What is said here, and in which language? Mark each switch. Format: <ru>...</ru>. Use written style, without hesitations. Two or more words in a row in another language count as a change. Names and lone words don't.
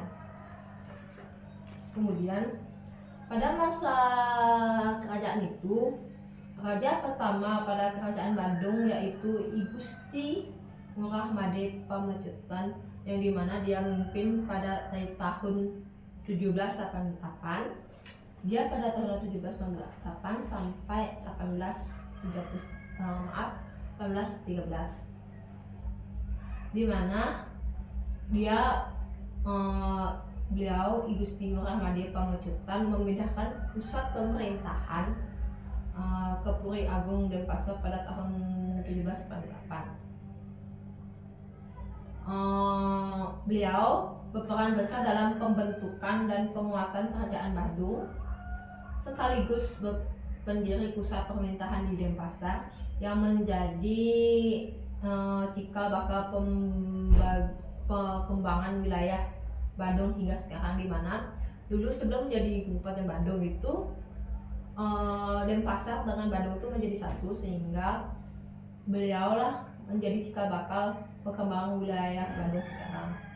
<id>Kemudian pada masa kerajaan itu, raja pertama pada kerajaan Bandung yaitu I Gusti Ngurah Made Pamecutan, yang dimana dia memimpin pada dari tahun 1788. Dia pada tahun 1788 sampai 1813, di mana beliau I Gusti Ngurah Made Pamecutan memindahkan pusat pemerintahan ke Puri Agung Denpasar pada tahun 1788. Beliau berperan besar dalam pembentukan dan penguatan kerajaan Bandung, sekaligus pendiri pusat pemerintahan di Denpasar yang menjadi cikal bakal perkembangan wilayah Bandung hingga sekarang, di mana dulu sebelum menjadi Kabupaten Bandung itu Denpasar dengan Bandung itu menjadi satu, sehingga beliau lah menjadi cikal bakal perkembangan wilayah Bandung sekarang.</id>